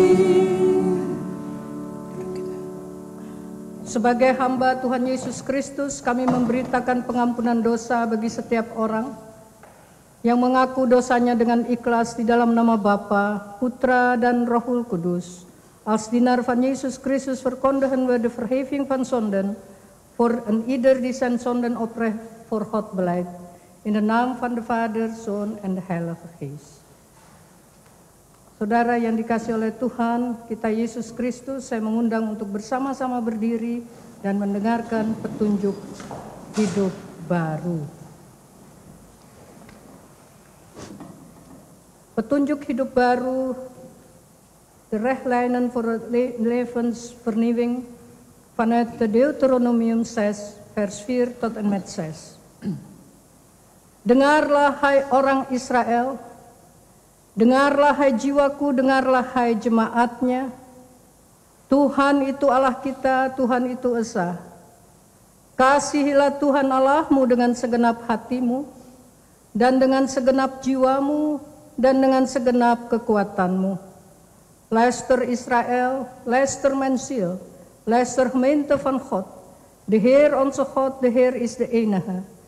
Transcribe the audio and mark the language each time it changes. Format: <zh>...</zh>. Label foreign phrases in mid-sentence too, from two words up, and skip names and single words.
<id>Sebagai hamba Tuhan Yesus Kristus, kami memberitakan pengampunan dosa bagi setiap orang yang mengaku dosanya dengan ikhlas di dalam nama Bapa, Putra, dan Rohul Kudus.</id> <nl>Als dienaar van Jezus Christus verkondigen we de vergeving van zonden voor een ieder die zijn zonden oprecht voor God belijdt. In de naam van de Vader, Zoon, en de Heilige Geest.</nl> <id>Saudara yang dikasihi oleh Tuhan, kita Yesus Kristus, saya mengundang untuk bersama-sama berdiri dan mendengarkan petunjuk hidup baru. Petunjuk hidup baru,</id> <nl>de richtlijnen voor het levensvernieuwing vanuit de Deuteronomium 6, vers 4 tot en met 6.</nl> <id>Dengarlah hai orang Israel, dengarlah hai jiwaku, dengarlah hai jemaatnya. Tuhan itu Allah kita, Tuhan itu esa. Kasihilah Tuhan Allahmu dengan segenap hatimu, dan dengan segenap jiwamu, dan dengan segenap kekuatanmu.</id> <nl>Luister Israël, luister mijn ziel, luister gemeente van God. De Heer onze God, de Heer is de enige.</nl>